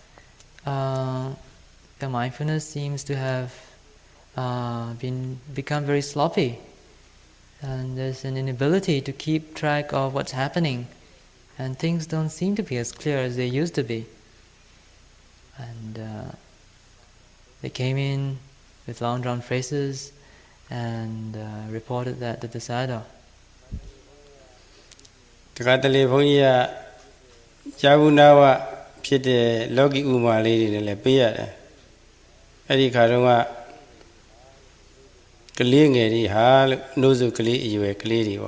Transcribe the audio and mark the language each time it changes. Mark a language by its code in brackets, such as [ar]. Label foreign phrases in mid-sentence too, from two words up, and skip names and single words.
[en] The mindfulness seems to have become very sloppy, and there's an inability to keep track of what's happening, and things don't seem to be as clear as they used to be. And they came in with long drawn phrases and reported that to the Sayadaw. [my] တခါတလေဘုန်းကြီးကဇာဝနာဝဖြစ်တဲ့လောကီဥမာလေးတွေလည်းပေးရတယ်အဲ့ဒီခါတော့ကလေးငယ်တွေဟာလို့နှိုးစုကလေးအရွယ်ကလေးတွေ